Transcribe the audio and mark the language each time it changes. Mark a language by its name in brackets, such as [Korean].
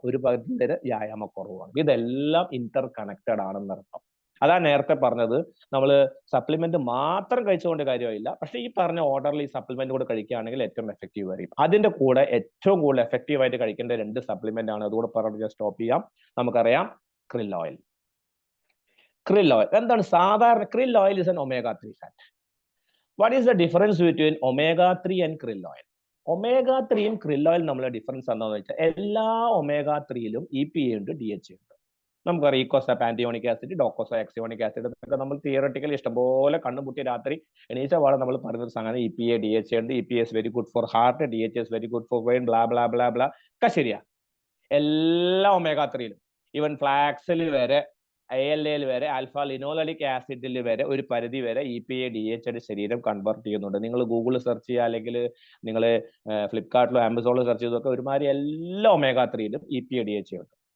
[Malayalam] ഒരു പരിധി വരെ വ്യായാമക്കുറവാണ്. ഇതെല്ലാം ഇന്റർ കണക്റ്റഡ് ആണെന്നർത്ഥം. അതാ നേരത്തെ പറഞ്ഞത്, നമ്മൾ സപ്ലിമെന്റ് മാത്രം കഴിച്ചുകൊണ്ട് കാര്യമില്ല. പക്ഷെ ഈ പറഞ്ഞ ഓർഡറിൽ ഈ സപ്ലിമെന്റ് കൂടെ കഴിക്കുകയാണെങ്കിൽ ഏറ്റവും എഫക്റ്റീവ് ആയിരിക്കും. അതിന്റെ കൂടെ ഏറ്റവും കൂടുതൽ എഫക്റ്റീവ് ആയിട്ട് കഴിക്കേണ്ട 2 സപ്ലിമെന്റ് ആണ്. അതുകൂടെ പറഞ്ഞ് സ്റ്റോപ്പ് ചെയ്യാം. നമുക്കറിയാം krill oil. krill oil എന്താണ്? സാധാരണ [English] krill oil is an omega-3 fat. What is the difference between omega-3 and krill oil? [Malayalam] omega-3യും krill oil നമ്മളെ ഡിഫറൻസ് എന്താണെന്ന് വെച്ചാൽ എല്ലാ omega-3യിലും EPA ഉണ്ട്, DHA ഉണ്ട്. നമുക്കറിയാം ഈക്കോസാപ്പ് ആന്റിയോണിക് ആസിഡ്, ഡോക്കോസോആക്സിയോണിക് ആസിഡ്, ഇതൊക്കെ നമ്മൾ തിയറട്ടിക്കലി ഇഷ്ടംപോലെ കണ്ണുമുട്ടി രാത്രി എണീച്ച പാടെ നമ്മൾ പറഞ്ഞൊരു സാധനം EPA, DHA ഉണ്ട്. [English] EPA is very good for heart, DHA is very good for brain, [Malayalam] blah blah blah blah ഒക്കെ ശരിയാ. എല്ലാ omega-3യിലും, ഈവൻ ഫ്ലാക്സിൽ വരെ, ALA വരെ, ആൽഫ ലിനോലിക് ആസിഡിൽ വരെ ഒരു പരിധി വരെ EPA, DHA ശരീരം കൺവേർട്ട് ചെയ്യുന്നുണ്ട്. നിങ്ങൾ ഗൂഗിളിൽ സെർച്ച് ചെയ്യുക, അല്ലെങ്കിൽ നിങ്ങൾ ഫ്ലിപ്കാർട്ടിലോ ആമസോണിലോ സെർച്ച് ചെയ്തൊക്കെ ഒരുമാതിരി എല്ലാ omega-3യിലും EPA, DHA ഉണ്ട്.